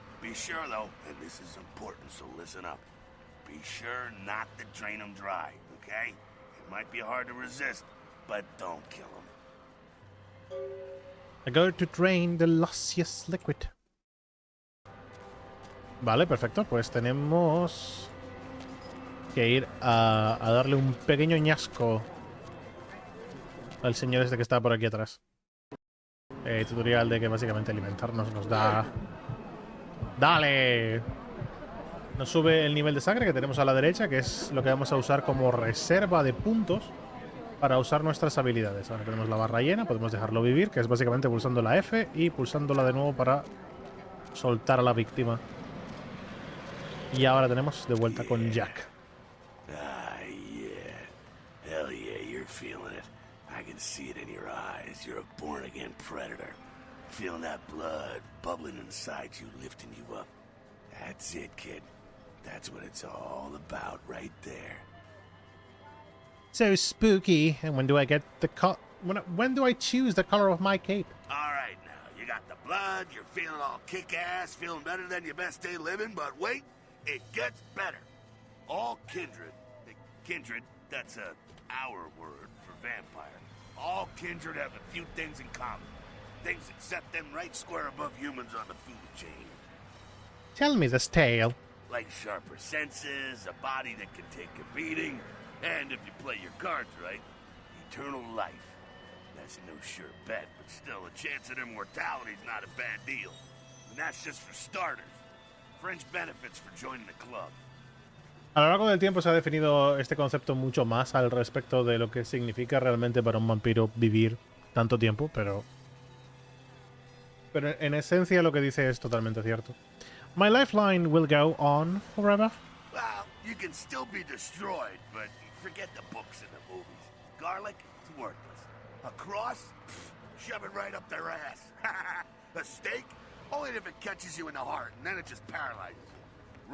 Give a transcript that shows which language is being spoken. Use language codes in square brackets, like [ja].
[en] Be sure, though, and this is important, so listen up. Be sure not to drain him dry, okay? It might be hard to resist, but don't kill him. I go to drain the luscious liquid. [es] Vale, perfecto. Pues tenemos que ir a darle un pequeño ñasco al señor este que está por aquí atrás. Tutorial de que básicamente alimentarnos nos da... ¡Dale! Nos sube el nivel de sangre que tenemos a la derecha, que es lo que vamos a usar como reserva de puntos para usar nuestras habilidades. Ahora tenemos la barra llena, podemos dejarlo vivir, que es básicamente pulsando la F y pulsándola de nuevo para soltar a la víctima. Y ahora tenemos de vuelta con Jack. [en] Ah, yeah. Hell yeah, you're feeling it. I can see it in your eyes. You're a born-again predator. Feeling that blood bubbling inside you, lifting you up. That's it, kid. That's what it's all about right there. So spooky. And when do I get the when do I choose the color of my cape? All right, now, you got the blood, you're feeling all kick-ass, feeling better than your best day living, but wait, it gets better. All kindred, that's our word for vampire. All kindred have a few things in common. Things that set them right square above humans on the food chain. Tell me this tale. Like sharper senses, a body that can take a beating, and if you play your cards right, eternal life. That's no sure bet, but still, a chance at immortality's not a bad deal. And that's just for starters. Fringe benefits for joining the club. [es] A lo largo del tiempo se ha definido este concepto mucho más al respecto de lo que significa realmente para un vampiro vivir tanto tiempo, pero en esencia lo que dice es totalmente cierto. [en] My lifeline will go on forever. Well, you can still be destroyed, but forget the books and the movies. Garlic, it's worthless. A cross? Pfft, shove it right up their ass. A stake? Only if it catches you in the heart, and then it just paralyzes you.